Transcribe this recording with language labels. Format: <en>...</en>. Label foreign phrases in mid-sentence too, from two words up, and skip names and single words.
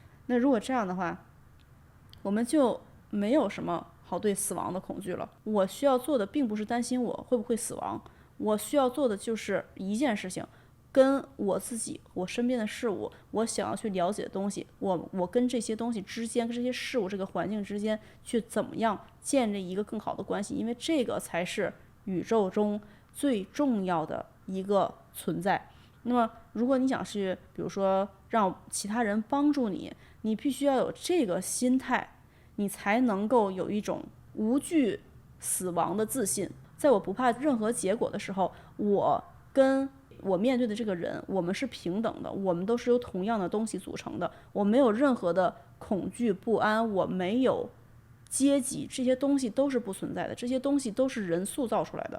<zh>那如果這樣的話，我們就沒有什麼好對死亡的恐懼了。我需要做的並不是擔心我會不會死亡，我需要做的就是一件事情，跟我自己、我身邊的事物、我想要去了解的東西，我跟這些東西之間、跟這些事物、這個環境之間，去怎麼樣建立一個更好的關係，因為這個才是宇宙中最重要的一個存在。那麼如果你想去比如說讓其他人幫助你，你必須要有這個心態，你才能夠有一種無懼死亡的自信。在我不怕任何結果的時候，我跟我面對的這個人，我們是平等的，我們都是由同樣的東西組成的，我沒有任何的恐懼不安，我沒有階級，這些東西都是不存在的，這些東西都是人塑造出來的。</zh>